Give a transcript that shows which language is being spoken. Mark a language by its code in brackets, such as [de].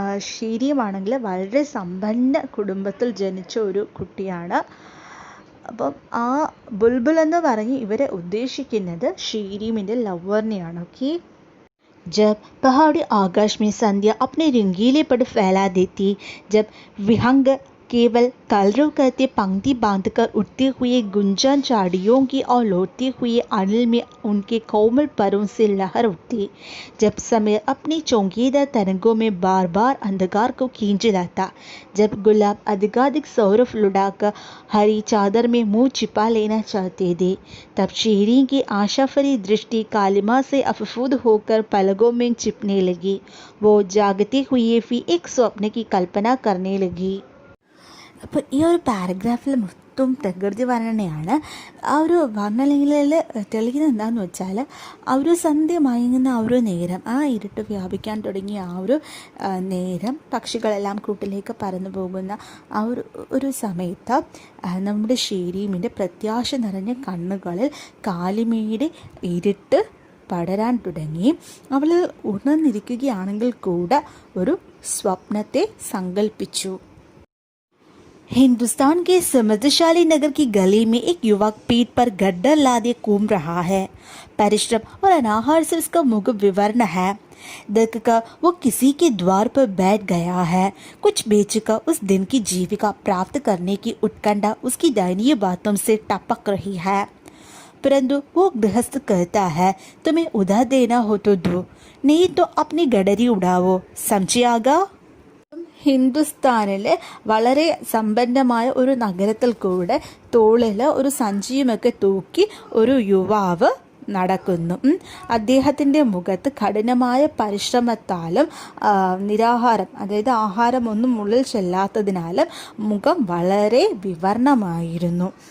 [ml] ഷീരിയുമാണെങ്കിൽ വളരെ സമ്പന്ന കുടുംബത്തിൽ ജനിച്ച ഒരു കുട്ടിയാണ്. അപ്പം ആ ബുൾബുൾ എന്ന് പറഞ്ഞ് ഇവരെ ഉദ്ദേശിക്കുന്നത് ഷീരിമിൻ്റെ ലവറിനെയാണ്. ഓക്കെ. [hi] जब पहाड़ी आकाश में संध्या अपने रंगीले पट फैला देती, जब विहंग केवल कलरव करते पंक्ति बांधकर उठते हुए गुंजन झाड़ियों की और लौटते हुए अनिल में उनके कोमल परों से लहर उठती, जब समय अपनी चौंकीदार तरंगों में बार बार अंधकार को खींच लाता, जब गुलाब अधिकाधिक सौरभ लुढ़ाकर हरी चादर में मुंह छिपा लेना चाहते थे, तब शीरी की आशा भरी दृष्टि कालिमा से अफफूद होकर पलकों में छिपने लगी. वो जागते हुए भी एक स्वप्न की कल्पना करने लगी. [ml] അപ്പോൾ ഈ ഒരു പാരഗ്രാഫിൽ മൊത്തം പ്രകൃതി വർണ്ണനയാണ്. ആ ഒരു വർണ്ണനയിൽ തെളിയുന്നത് എന്താണെന്ന് വെച്ചാൽ, ആ ഒരു സന്ധ്യ മയങ്ങുന്ന ആ ഒരു നേരം, ആ ഇരുട്ട് വ്യാപിക്കാൻ തുടങ്ങിയ ആ ഒരു നേരം, പക്ഷികളെല്ലാം കൂട്ടിലേക്ക് പറന്നു പോകുന്ന ആ ഒരു സമയത്ത് നമ്മുടെ ഷീരിമിൻ്റെ പ്രത്യാശ നിറഞ്ഞ കണ്ണുകളിൽ കാലിമയുടെ ഇരുട്ട് പടരാൻ തുടങ്ങി. അവൾ ഉണർന്നിരിക്കുകയാണെങ്കിൽ കൂടെ ഒരു സ്വപ്നത്തെ സങ്കല്പിച്ചു. [hi] हिंदुस्तान के समृद्धशाली नगर की गली में एक युवक पीठ पर गड्ढा लादे घूम रहा है. परिश्रम और अनाहार से उसका मुख विवर्ण है. देखकर वो किसी के द्वार पर बैठ गया है. कुछ बेचकर उस दिन की जीविका प्राप्त करने की उत्कंठा उसकी दयनीय बातों से टपक रही है. परंतु वो गृहस्थ कहता है, तुम्हें उधार देना हो तो दो, नहीं तो अपनी गडरी उड़ाओ, समझिएगा. [ml] ഹിന്ദുസ്ഥാനിലെ വളരെ സമ്പന്നമായ ഒരു നഗരത്തിൽ കൂടെ തോളിൽ ഒരു സഞ്ചിയുമൊക്കെ തൂക്കി ഒരു യുവാവ് നടക്കുന്നു. അദ്ദേഹത്തിൻ്റെ മുഖത്ത് കഠിനമായ പരിശ്രമത്താലും നിരാഹാരം, അതായത് ആഹാരമൊന്നും ഉള്ളിൽ ചെല്ലാത്തതിനാലും മുഖം വളരെ വിവർണമായിരുന്നു.